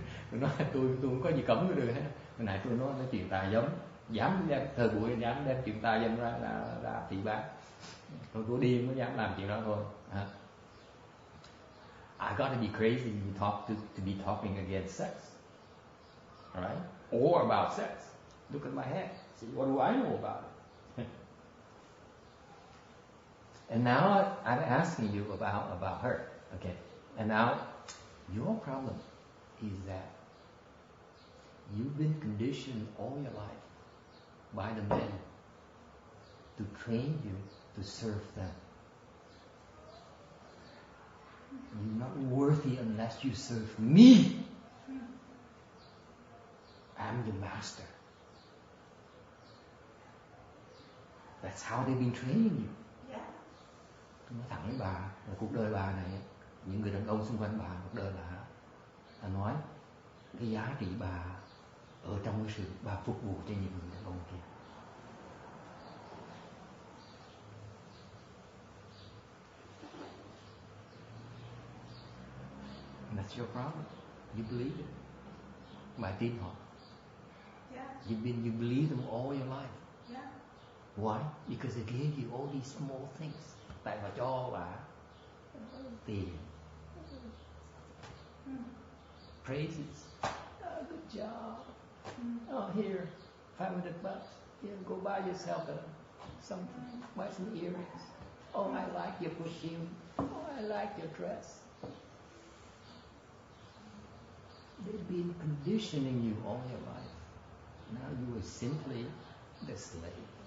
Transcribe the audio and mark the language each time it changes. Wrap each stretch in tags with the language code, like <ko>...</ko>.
<vi>Tôi nói tôi không có gì cấm cái được hết. Hồi nãy tôi nói chuyện tà dâm, dám đem thời buổi dám đem chuyện tà dâm ra thị bán. Tôi có điên mới dám làm chuyện đó thôi.</vi> <en>I got to be crazy to be talking against sex, alright? Or about sex. Look at my head. See, what do I know about it? And now I'm asking you about her. Okay. And now your problem is that you've been conditioned all your life by the men to train you to serve them. You're not worthy unless you serve me. I'm your master. That's how they've been training you. Yeah.</en> <vi>Tôi nói thẳng với bà là cuộc đời bà này, những người đàn ông xung quanh bà, cuộc đời bà, ta nói cái giá trị bà ở trong cái sự bà phục vụ cho những người đàn ông kia.</vi> <en>And that's your problem. You believe it.</en> <vi>Bà tin họ.</vi> <en>Yeah. You believe them all your life. Yeah. Why? Because they gave you all these small things.</en> <vi>Tại họ cho bà tiền, praises.</vi> <en>Oh, good job. Oh, here, $500. Here, go buy yourself something. Buy some earrings. Oh, I like your perfume. Oh, I like your dress. They've been conditioning you all your life. Now you are simply the slave.</en>